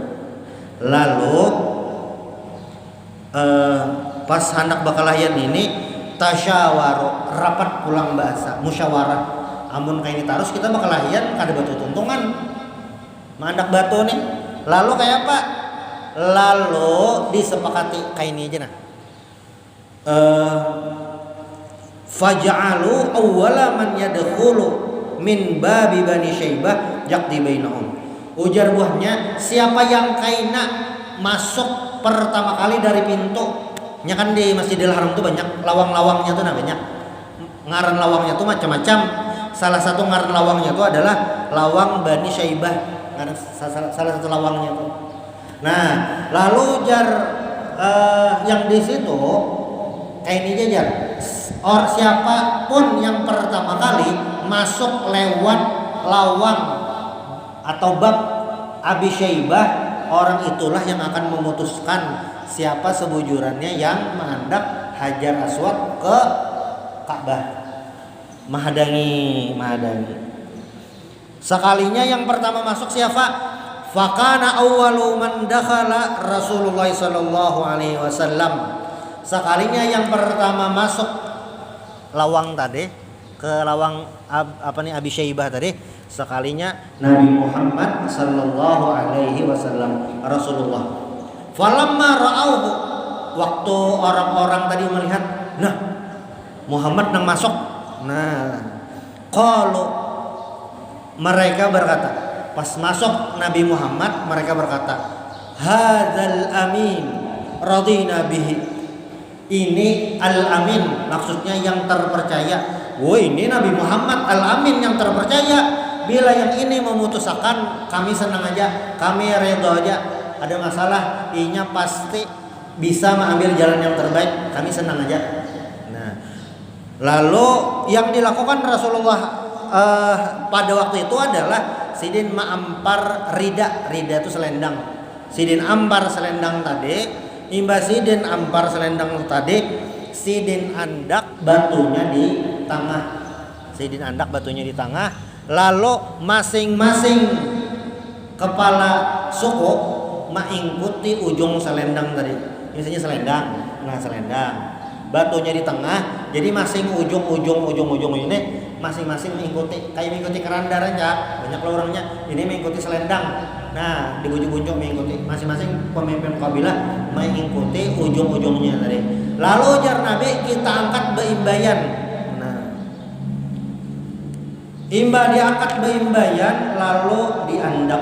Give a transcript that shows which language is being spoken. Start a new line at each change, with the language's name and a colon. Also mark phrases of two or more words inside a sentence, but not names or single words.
Banjar: Lalu pas anak berkelahian ini tasyawaru, rapat pulang bahasa, musyawarah. Amun kayak ini terus kita berkelahian kada batu tuntungan, mandak batu nih. Lalu kayak apa? Lalu disepakati kayak ini aja nah.
Arabic: فجعلوا أول من يدخل من باب بني شيبة يقضي بينهم.
Banjar: Ujar buahnya, siapa yang kaina masuk pertama kali dari pintu. Nya kan di Masjidil Haram tuh banyak lawang-lawangnya tuh banyak. Ngaran lawangnya tuh macam-macam. Salah satu ngaran lawangnya tuh adalah lawang Bani Syaibah. Salah satu lawangnya tuh. Nah, lalu yang di situ kayak ini aja siapapun yang pertama kali masuk lewat lawang atau bab Abi Syaibah, orang itulah yang akan memutuskan siapa sebujurannya yang menghadap Hajar Aswad ke Ka'bah. Mahadangi. Sekalinya yang pertama masuk siapa?
Arabic: فكان أول من دخل رسول الله صلى الله عليه وسلم.
Banjar: Sekalinya yang pertama masuk lawang tadi, ke lawang Abi Syaibah tadi, sekalinya Nabi Muhammad
Arabic: صلى الله عليه وسلم,
Banjar: Rasulullah.
Arabic: فلما رأوه,
Banjar: waktu orang-orang tadi melihat, nah Muhammad nang masuk. Nah, kalau mereka berkata, pas masuk Nabi Muhammad, mereka berkata,
Arabic: هذا الأمين رضينا به.
Banjar: Ini al-amin, maksudnya yang terpercaya. Ini Nabi Muhammad al-amin yang terpercaya. Bila yang ini memutuskan, kami senang aja, kami redha aja. Ada masalah, inya pasti bisa mengambil jalan yang terbaik, kami senang aja. Nah, lalu yang dilakukan Rasulullah pada waktu itu adalah Sidin ma'ampar rida itu selendang. Sidin ampar selendang tadi, imba Sidin ampar selendang tadi, Sidin andak batunya di tengah. Sidin andak batunya di tengah, lalu masing-masing kepala suku mengikuti ujung selendang tadi. Misalnya selendang, nah selendang. batunya di tengah, jadi masing ujung ini masing-masing mengikuti kerandar aja, banyak lah orangnya, ini mengikuti selendang. Nah, di ujung-ujung mengikuti, masing-masing pemimpin kabilah mengikuti ujung-ujungnya tadi. Lalu jar Nabi, kita angkat beimbayan. Nah, imba diangkat beimbayan lalu diandap.